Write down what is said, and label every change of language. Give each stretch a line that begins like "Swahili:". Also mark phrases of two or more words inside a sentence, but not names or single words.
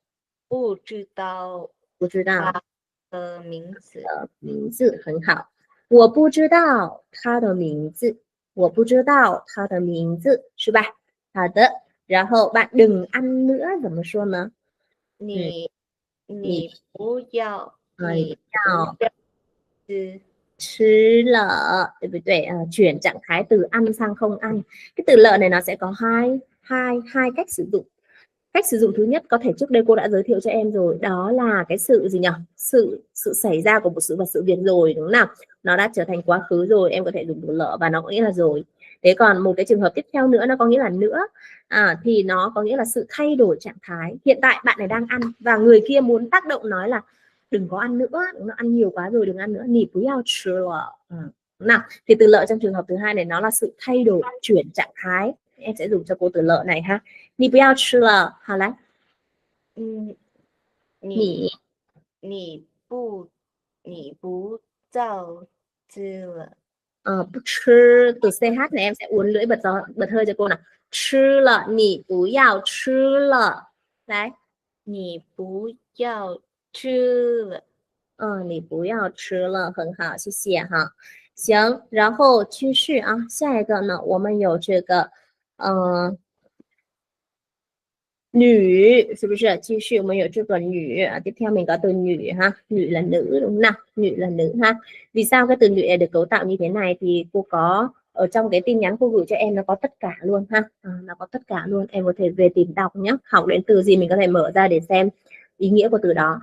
Chinese: 不知道。不知道的名字。名字很好。我不知道他的名字，我不知道他的名字，是吧？好的，然后
Vietnamese: bạn đừng ăn nữa
Chinese: 怎么说呢？你不要，你不要吃吃了,
Vietnamese: đúng không? Chuyển trạng thái từ ăn sang không ăn. Cái từ lợ này nó sẽ có hai cách sử dụng. Cách sử dụng thứ nhất có thể trước đây cô đã giới thiệu cho em rồi, đó là cái sự gì nhỉ? Sự xảy ra của một sự vật sự việc rồi, đúng không nào? Nó đã trở thành quá khứ rồi, em có thể dùng từ lợ và nó có nghĩa là rồi. Thế còn một cái trường hợp tiếp theo nữa nó có nghĩa là nữa, thì nó có nghĩa là sự thay đổi trạng thái. Hiện tại bạn này đang ăn và người kia muốn tác động nói là đừng có ăn nữa, nó ăn nhiều quá rồi, đừng ăn nữa, nì bú yào chư lợ. Nào, thì từ lợ trong trường hợp thứ hai này nó là sự thay đổi, chuyển trạng thái. Em sẽ dùng cho cô từ lợ này ha.
Chinese: 你不要吃了，好来，你你你不照吃了不吃
Vietnamese: từ CH này em sẽ uốn lưỡi bật hơi cho cô nào.
Chinese: 吃了，你不要吃了，来，你不要吃了你不要吃了，很好，谢谢哈。行，然后继续啊，下一个呢，我们有这个，女 是不是？继续我们有这个女
Vietnamese: tiếp theo mình có từ nữ ha, nữ là nữ đúng không nào? Nữ là nữ ha. Vì sao cái từ nữ được cấu tạo như thế này thì cô có ở trong cái tin nhắn cô gửi cho em, nó có tất cả luôn ha. Nó có tất cả luôn, em có thể về tìm đọc nhé. Học đến từ gì mình có thể mở ra để xem ý nghĩa của từ đó.